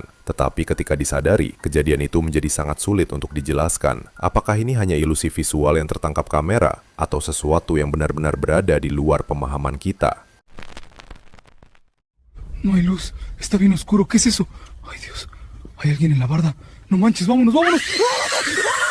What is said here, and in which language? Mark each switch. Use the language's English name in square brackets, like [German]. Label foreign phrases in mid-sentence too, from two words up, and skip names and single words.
[Indonesian] Tetapi ketika disadari, kejadian itu menjadi sangat sulit untuk dijelaskan. Apakah ini hanya ilusi visual yang tertangkap kamera, atau sesuatu yang benar-benar berada di luar pemahaman kita? [Spanish] No hay luz, está bien oscuro, ¿qué es eso? Ay Dios, hay alguien en la barda. No manches, vámonos, vámonos.